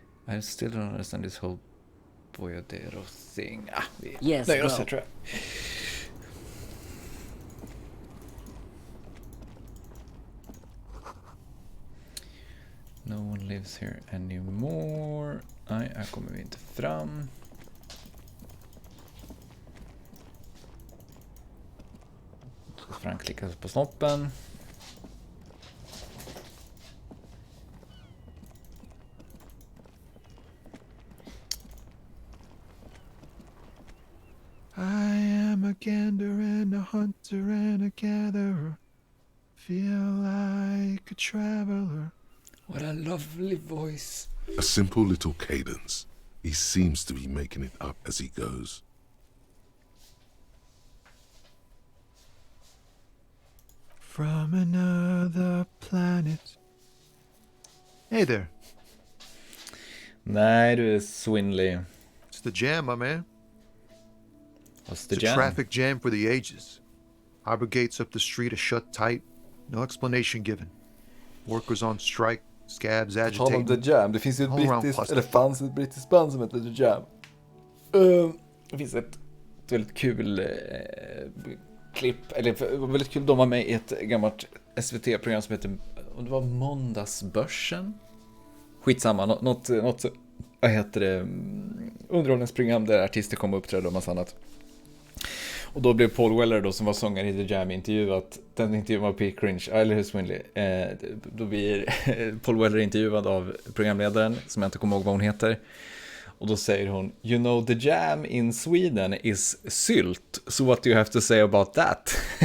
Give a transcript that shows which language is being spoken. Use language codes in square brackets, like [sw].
[en] I still don't understand this whole Boyadero thing. Yes, [sv] nöjer oss här, tror jag. [en] No one lives here anymore. [sv] Nej, här kommer vi inte fram. Frank klickar på snoppen. [en] I am a gander and a hunter and a gatherer. Feel like a traveler. What a lovely voice. A simple little cadence. He seems to be making it up as he goes. From another planet. Hey there. [sv] Nej, du är Swinley. [en] It's the jam, my man. What's the It's jam? a traffic jam for the ages. Harbor gates up the street are shut tight. No explanation given. Workers on strike. Scabs agitating. The Jam. [sv] Det finns ju fanns ett brittiskt band som heter The Jam. Det finns ett väldigt kul klipp, eller det var väldigt kul, de var med i ett gammalt SVT-program som heter, om det var Måndagsbörsen? Skitsamma, något vad heter det, underhållningsprogram där artister kom och uppträdde och massa annat. Och då blev Paul Weller då, som var sångare i The Jam, intervjuat. Den intervjun var Pete Cringe, eller hur Swinley. Då blir Paul Weller intervjuad av programledaren, som jag inte kommer ihåg vad hon heter. Och då säger hon, [en] you know the jam in Sweden is sylt, so what do you have to say about that?